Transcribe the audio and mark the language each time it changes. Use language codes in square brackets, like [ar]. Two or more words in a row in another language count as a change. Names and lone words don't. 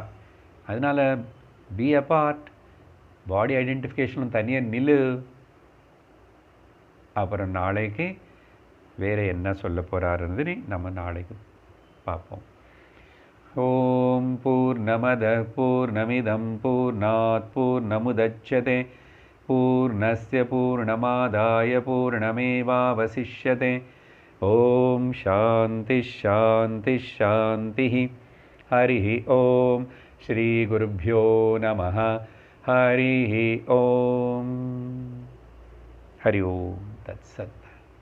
[ta] அதனால் [en] be a part, body identificationum [ta] தனியாக நில்லு. அப்புறம் நாளைக்கு வேறு என்ன சொல்ல போகிறாருன்னு நம்ம நாளைக்கு பார்ப்போம். [sa] ओम् पूर्णमदः पूर्णमिदं पूर्णात् पूर्णमुदच्यते पूर्णस्य पूर्णमादाय पूर्णमेवावशिष्यते. ओम् शान्तिः शान्तिः शान्तिः. हरि ओम्. श्री गुरुभ्यो नमः. हरि ओम्. हरि ओम्. தத்சத்.